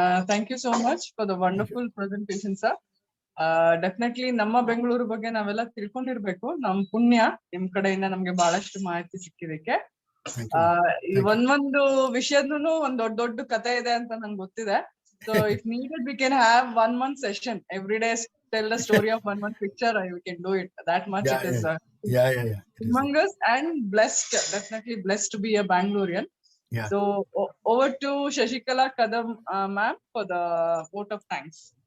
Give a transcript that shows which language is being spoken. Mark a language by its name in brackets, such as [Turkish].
[English] Thank you so much for the wonderful presentation, sir. [Kannada] Definitely ನಮ್ಮ ಬೆಂಗಳೂರು ಬಗ್ಗೆ ನಾವೆಲ್ಲ ತಿಳ್ಕೊಂಡಿರ್ಬೇಕು. ನಮ್ ಪುಣ್ಯ ನಿಮ್ ಕಡೆಯಿಂದ ನಮ್ಗೆ ಬಹಳಷ್ಟು ಮಾಹಿತಿ ಸಿಕ್ಕಿದಕ್ಕೆ. ಈ ಒಂದೊಂದು ವಿಷಯದೂ ಒಂದ್ ದೊಡ್ಡ ಕಥೆ ಇದೆ ಅಂತ ನಂಗೆ ಗೊತ್ತಿದೆ. [English] So if needed we can have 1 month session every day, tell the story of 1 month picture. We can do it that much. It is humongous and blessed, definitely blessed to be a Bangalorean. So over to Shashikala Kadam ma'am for the vote of thanks.